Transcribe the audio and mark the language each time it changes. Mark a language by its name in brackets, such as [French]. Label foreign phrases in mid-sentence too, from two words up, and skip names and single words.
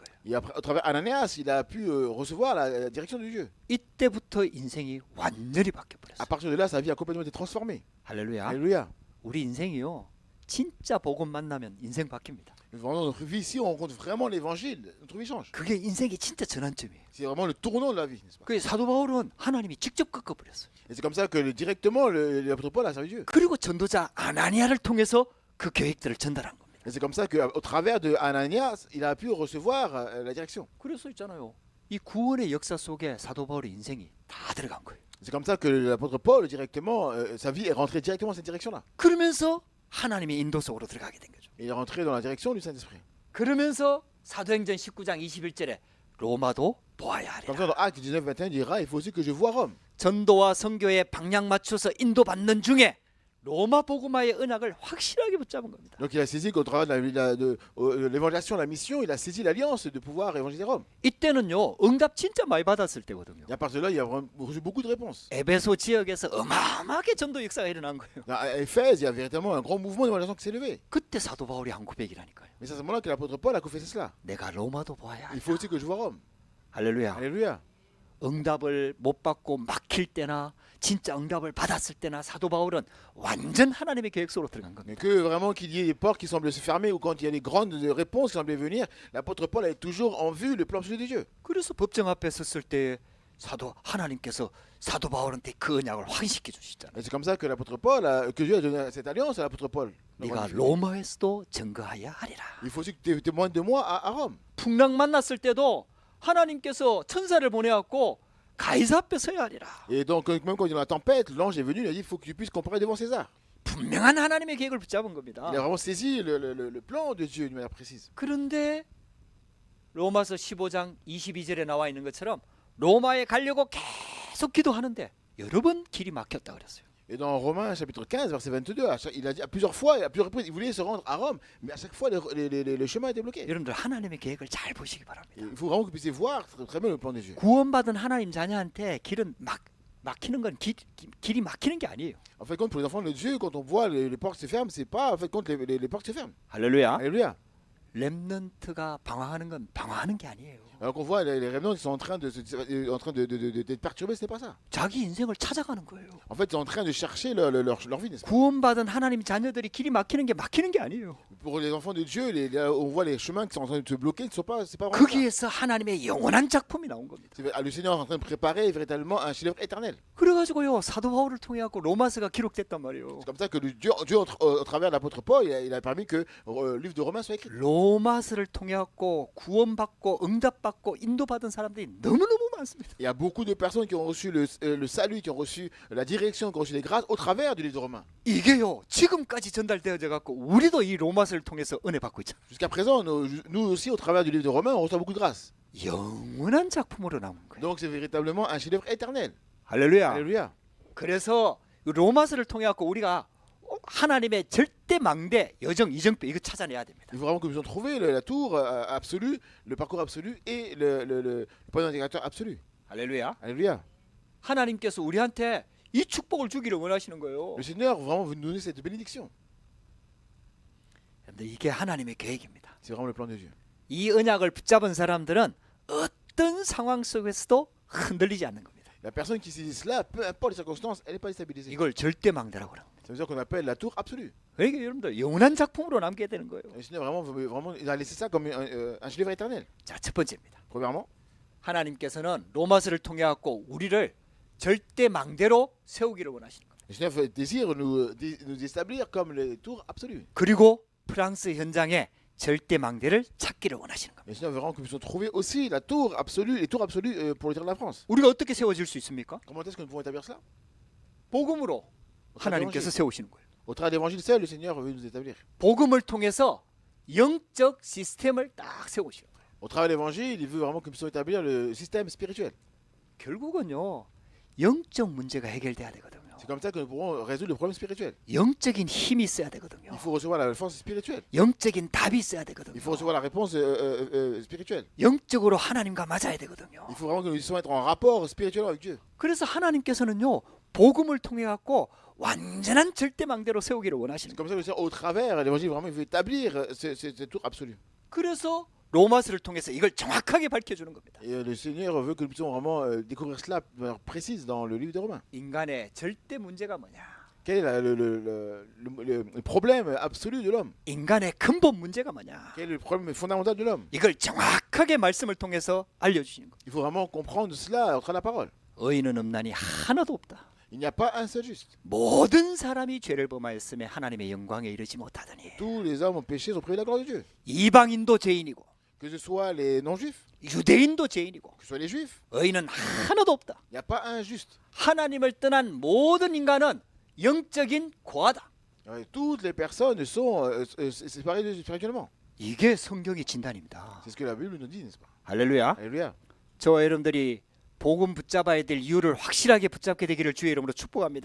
[French] Et après, au travers Ananias, il a pu recevoir la direction de Dieu. [Korean] 이때부터 인생이 완전히 바뀌어 [French] À [Korean] 버렸어요. [French] partir de là, sa vie a complètement été transformée. [Korean] 할렐루야. [French] Alléluia. [Korean] 우리 인생이요. 진짜 복음 만나면 인생 바뀝니다. [French] Vraiment, notre vie ici, on rencontre vraiment l'évangile. Notre vie change. [Korean] 그게 인생의 진짜 전환점이에요. [French] C'est vraiment le tournant de la vie, n'est-ce pas? [Korean] 그 사도 바울은 하나님이 직접 꺾어버렸어요. [French] Et c'est comme ça que directement l'apôtre Paul a servi Dieu. [Korean] 그리고 전도자 아나니아를 통해서 그 계획들을 전달한 겁니다. [French] Et c'est comme ça qu'au travers de Ananias, il a pu recevoir la direction. [Korean] 그래서 있잖아요. 이 구원의 역사 속에 사도 바울의 인생이 다 들어간 거예요. [French] C'est comme ça que l'apôtre Paul, directement, sa vie est rentrée directement dans cette direction-là. [Korean] 그러면서 하나님의 인도 속으로 들어가게 된 거죠. [French] Il est rentré dans la direction du Saint-Esprit. [Korean] 그러면서 사도행전 19장 21절에 로마도 보아야 [French] Comme ça, [Korean] 하리라. [French] dans Actes 19-21, il dira, il faut aussi que je voie Rome. [Korean] 전도와 선교에 방향 맞춰서 인도받는 중에 로마 복음화의 언약을 확실하게 붙잡은 겁니다. [French] Donc il a saisi qu'au travers de l'évangélisation, la mission, il a saisi l'alliance de pouvoir évangéliser Rome. [Korean] 이때는요 응답 진짜 많이 받았을 때거든요. [French] Et à partir de là, il a vraiment reçu beaucoup de réponses. [Korean] 에베소 지역에서 어마어마하게 전도 역사가 일어난 거예요. [French] À Éphèse, il y a véritablement un grand mouvement d'évangélisation qui s'est levé. [Korean] 그때 사도 바울이 한 고백이라니까요. [French] Mais c'est à ce moment-là que l'apôtre Paul a confessé cela. [Korean] 내가 로마도 보아야 [French] Il [Korean] 한다. [French] faut aussi que je voie Rome. [Korean] 할렐루야. [French] Alléluia. [Korean] 응답을 못 받고 막힐 때나 진짜 응답을 받았을 때나 사도 바울은 완전 하나님의 계획 속으로 들어간 [French] Mais [Korean] 겁니다. [French] que vraiment qu'il y ait des portes qui semblent se fermer ou quand il y a des grandes réponses qui semblaient venir, l'apôtre Paul avait toujours en vue le plan absolu de Dieu. [Korean] 그래서 법정 앞에 섰을 때 사도 하나님께서 사도 바울한테 그 언약을 확인시켜 주시잖아요. [French] Et c'est comme ça que l'apôtre Paul, que Dieu a donné cette alliance à l'apôtre Paul. [Korean] 네가 로마에서도 증거하여 하리라. [French] Il faut aussi que tu témoignes de moi à Rome. [Korean] 풍랑 만났을 때도 하나님께서 천사를 보내갖고 가이사 앞에 서야 하리라. [French] Et donc, même quand il y a la tempête, l'ange est venu, il a dit il faut que tu puisses comparer devant César. [Korean] 분명한 하나님의 계획을 붙잡은 겁니다. [French] Il a vraiment saisi le plan de Dieu d'une manière précise. [Korean] 그런데 로마서 15장 22절에 나와 있는 것처럼 로마에 가려고 계속 기도하는데 여러 번 길이 막혔다 그랬어요. [French] Et dans Romains chapitre 15, verset 22, il a dit à plusieurs fois, à plusieurs reprises, il voulait se rendre à Rome, mais à chaque fois, le chemin était bloqué. [Korean] 여러분들 하나님의 계획을 잘 보시기 바랍니다. [French] Il faut vraiment que vous puissiez voir très bien le plan de Dieu. [Korean] 구원받은 하나님 자녀한테 길은 막히는 건 길이 막히는 게 아니에요. [French] En fait, compte pour les enfants de Dieu, quand on voit les portes se ferment, c'est pas en fait compte les portes se ferment. [Korean] 할렐루야. [French] Alléluia. [Korean] 렘넌트가 방황하는 건 방황하는 게 아니에요. [French] Alors qu'on voit les révenants, ils sont en train d'être perturbés, ce n'est pas ça. [Korean] 자기 인생을 찾아가는 거예요. [French] En fait, ils sont en train de chercher leur vie, n'est-ce pas? [Korean] 구원받은 하나님 자녀들이 길이 막히는 게 아니에요. [French] Pour les enfants de Dieu, on voit les chemins qui sont en train de se bloquer, c'est pas vraiment ça. [Korean] 거기에서 하나님의 영원한 작품이 나온 겁니다. [French] Le Seigneur est en train de préparer véritablement un chef-d'œuvre éternel. [Korean] 그래가지고요 사도 바울을 통해 갖고 로마서가 기록됐단 말이에요. [French] C'est comme ça que Dieu au travers de l'apôtre Paul, il a permis que le livre de Romains soit écrit. [Korean] 로마서를 통해 갖고 구원받고 응답받고 인도받은 사람들이 너무너무 많습니다. [French] Il y a beaucoup de personnes qui ont reçu le salut, qui ont reçu la direction, qui ont reçu les grâces au travers du livre de Romains. [Korean] 이게요 지금까지 전달되어져 갖고 우리도 이 로마서를 통해서 은혜 받고 있잖아요. [French] Jusqu'à présent, nous aussi, au travers du livre de Romains, on reçoit beaucoup de grâce. [Korean] 영원한 작품으로 나온 거예요. [French] Donc c'est véritablement un chef-d'œuvre éternel. [Korean] 할렐루야. [French] Alléluia. [Korean] 그래서 이 로마서를 통해 갖고 우리가 하나님의 절대 망대 여정 이정표 이거 찾아내야 됩니다. [French] Il faut vraiment que nous ayons trouvé la tour absolue, le parcours absolu et le point d'indicateur absolu. [Korean] 할렐루야. [French] Alléluia. [Korean] 하나님께서 우리한테 이 축복을 주기를 원하시는 거예요. [French] Le Seigneur vraiment veut nous donner cette bénédiction. [Korean] 근데 이게 하나님의 계획입니다. [French] C'est vraiment le plan de Dieu. [Korean] 이 언약을 붙잡은 사람들은 어떤 상황 속에서도 흔들리지 않는 겁니다. [French] La personne qui saisit cela, peu importe les circonstances, elle n'est pas déstabilisée. [Korean] 이걸 절대 망대라고 합니다. [French] Ça veut dire qu'on appelle la tour absolue. [Korean] 그러니까 여러분들 영원한 작품으로 남게 되는 거예요. [French] Le Seigneur vraiment, il a laissé ça comme un chef-d'œuvre éternel. [Korean] 자, 첫 번째입니다. [French] Premièrement, [Korean] 하나님께서는 로마서를 통해 갖고 우리를 절대 망대로 세우기를 원하시는 겁니다. [French] le Seigneur désire nous établir comme les tours absolues. [Korean] 그리고 프랑스 현장에 절대 망대를 찾기를 원하시는 겁니다. [French] Le Seigneur veut vraiment que nous puissions trouver aussi la tour absolue, les tours absolues pour le dire de la France. [Korean] 우리가 어떻게 세워질 수 있습니까? [French] Comment est-ce que nous pouvons établir cela? [Korean] 복음으로 하나님께서 세우시는 거예요. [French] Au travers de l'évangile seul, le Seigneur veut nous établir. [Korean] 복음을 통해서 영적 시스템을 딱 세우시는 거예요. [French] Au travers de l'évangile, il veut vraiment que nous puissions établir le système spirituel. [Korean] 결국은요 영적 문제가 해결돼야 되거든요. [French] C'est comme ça que nous pourrons résoudre le problème spirituel. [Korean] 영적인 힘이 있어야 되거든요. [French] Il faut recevoir la force spirituelle. [Korean] 영적인 답이 있어야 되거든요. [French] Il faut recevoir la réponse spirituelle. [Korean] 영적으로 하나님과 맞아야 되거든요. [French] Il faut vraiment que nous puissions être en rapport spirituel avec Dieu. [Korean] 그래서 하나님께서는요 복음을 통해 갖고 완전한 절대망대로 세우기를 [French] C'est [Korean] 원하시는 거예요. [French] comme ça que le Seigneur, au travers de l'évangile, vraiment, il veut établir ce tour absolu. [Korean] 그래서 로마서를 통해서 이걸 정확하게 밝혀주는 겁니다. [French] Et le Seigneur veut que nous puissions vraiment découvrir cela de manière précise dans le livre des Romains. [Korean] 인간의 절대 문제가 뭐냐? [French] Quel est le problème absolu de l'homme? [Korean] 인간의 근본 문제가 뭐냐? [French] Quel est le problème fondamental de l'homme? [Korean] 이걸 정확하게 말씀을 통해서 알려주시는 겁니다. [French] Il faut vraiment comprendre cela à travers la parole. [Korean] 의인은 없나니 하나도 없다. [French] Il n'y a pas un seul juste. [Korean] 모든 사람이 죄를 범하였음에 하나님의 영광에 이르지 못하더니 [French] Tous les hommes ont péché, sont privés de la gloire de Dieu. [Korean] 이방인도 죄인이고 [French] Que ce soit les non-juifs, [Korean] 유대인도 죄인이고 [French] que ce soit les juifs, [Korean] 의인은 하나도 없다. [French] il n'y a pas un juste. [Korean] 하나님을 떠난 모든 인간은 영적인 고아다. [French] Toutes les personnes sont séparées spirituellement. [Korean] 이게 성경의 진단입니다. [French] C'est ce que la Bible nous dit, n'est-ce pas? [Korean] 할렐루야. [French] Alléluia. [Korean] 저와 여러분들이 복음 붙잡아야 될 이유를 확실하게 붙잡게 되기를 주의 이름으로 축복합니다.